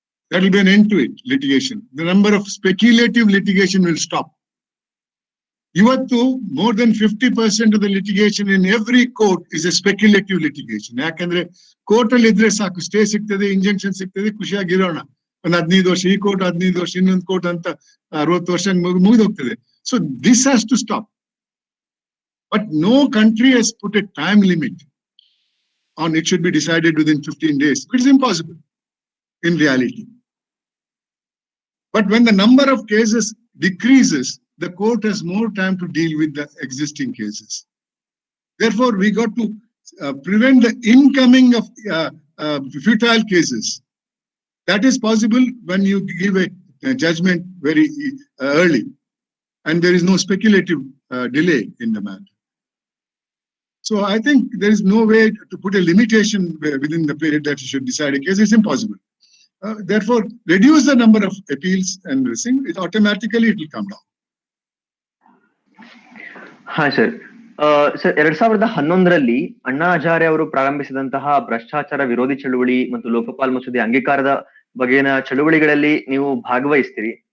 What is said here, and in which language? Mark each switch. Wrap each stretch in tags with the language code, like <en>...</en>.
<en>That will be an end to it, litigation. The number of speculative litigation will stop.</en> <kn>ಇವತ್ತು</kn> <en>more than 50% of the litigation in every court is a speculative litigation.</en> <kn>ಯಾಕಂದ್ರೆ court ಅಲ್ಲಿ ಇದ್ರೆ ಸಾಕು, stay ಸಿಗ್ತದೆ, injection ಸಿಗ್ತದೆ, ಖುಷಿಯಾಗಿರೋಣ. ಒಂದು 15 ವರ್ಷ ಈ ಕೋರ್ಟ್, 15 ವರ್ಷ ಇನ್ನೊಂದು ಕೋರ್ಟ್ ಅಂತ 60 ವರ್ಷ ಮುಗಿದೋಗ್ತದೆ.</kn> <en>So this has to stop. But no country has put a time limit on it should be decided within 15 days. It is impossible in reality. But when the number of cases decreases, the court has more time to deal with the existing cases. Therefore, we got to prevent the incoming of futile cases. That is possible when you give a judgment very early, and there is no speculative delay in the matter. So I think there is no way to put a limitation within the period that you should decide a case. It's impossible. Therefore, reduce the number of appeals and it automatically it will come down.</en> <kn>ಹಾ sir. Sir 2011ರಲ್ಲಿ Anna Hazare ಅವರು ಪ್ರಾರಂಭಿಸಿದಂತಹ ಭ್ರಷ್ಟಾಚಾರ ವಿರೋಧಿ ಚಳುವಳಿ ಮತ್ತು ಲೋಕಪಾಲ್ ಮಸೂದೆ ಅಂಗೀಕಾರದ ಬಗೆಗಿನ ಚಳುವಳಿಗಳಲ್ಲಿ ನೀವು ಭಾಗವಹಿಸ್ತೀರಿ.</kn>